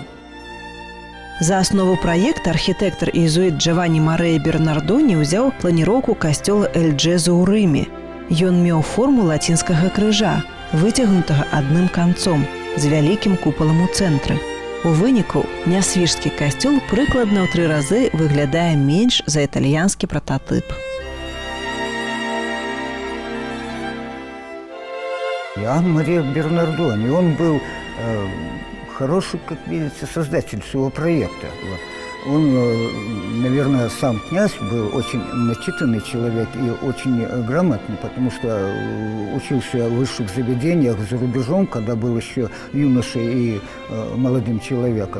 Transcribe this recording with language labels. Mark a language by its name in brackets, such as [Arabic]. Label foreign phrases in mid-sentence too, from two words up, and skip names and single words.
[Belarusian] За аснову праекта архітэктар і езуіт Джаванні Марэя Бернардоні ўзяў планіроўку касцёла Эль-Джезу ў Рыме. Ён меў форму лацінскага крыжа, выцягнутага адным канцом, з вялікім купалам у цэнтры. У выніку нясвіжскі касцёл прыкладна ў 3 разы выглядае менш за італьянскі прататып. [Russian] Иоанн Мария Бернардони, он был хороший, как видите, создатель всего проекта. Вот. Он, наверное, сам князь был очень начитанный человек и очень грамотный, потому что учился в высших заведениях за рубежом, когда был еще юношей и молодым человеком.